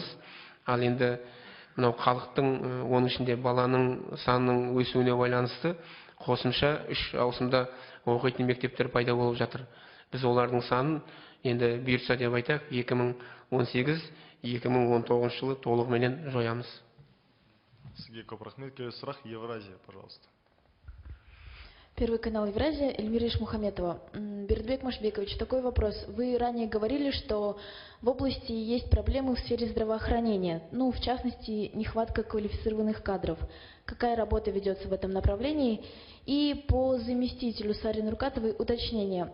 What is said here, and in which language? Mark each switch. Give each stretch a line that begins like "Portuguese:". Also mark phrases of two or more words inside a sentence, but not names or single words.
Kazakh: Ал енді мынау халықтың, оның ішінде баланың санының өсуіне байланысты қосымша 3 ауысымда оқитын мектептер пайда болып жатыр. Біз олардың санын енді бұйыртса деп айтақ 2018-2019 жылы толығыменен жоямыз. Сізге көп рахмет. Келесі сұрақ Евразия, пожалуйста.
Russian: Первый канал Евразия, Эльмира Ишмухаметова. Бердібек Машбекович, такой вопрос. Вы ранее говорили, что в области есть проблемы в сфере здравоохранения, ну, в частности, нехватка квалифицированных кадров. Какая работа ведется в этом направлении? И по заместителю Саре Нуркатовой уточнение.